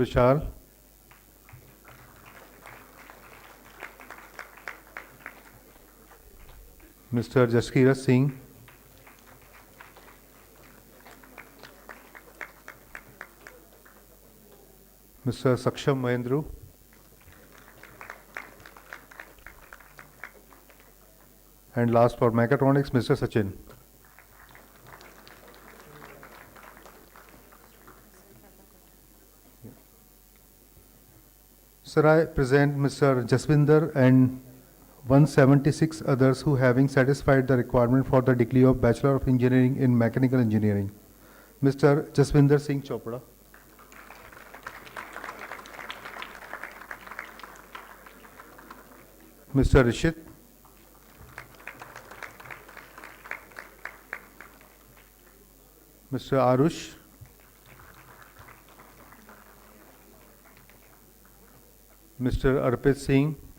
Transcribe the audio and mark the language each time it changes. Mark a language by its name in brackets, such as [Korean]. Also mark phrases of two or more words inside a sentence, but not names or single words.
[English] Vishal, Mr. Jaskira Singh, Mr. Saksham Mahendru, and last for mechatronics, Mr. Sachin. Sir, I present Mr. Jaswinder and 176 others who having satisfied the requirement for the degree of Bachelor of Engineering in Mechanical Engineering. Mr. Jaswinder Singh Chopra. Mr. Rishit. Mr. Arush. Mr. Arpit Singh.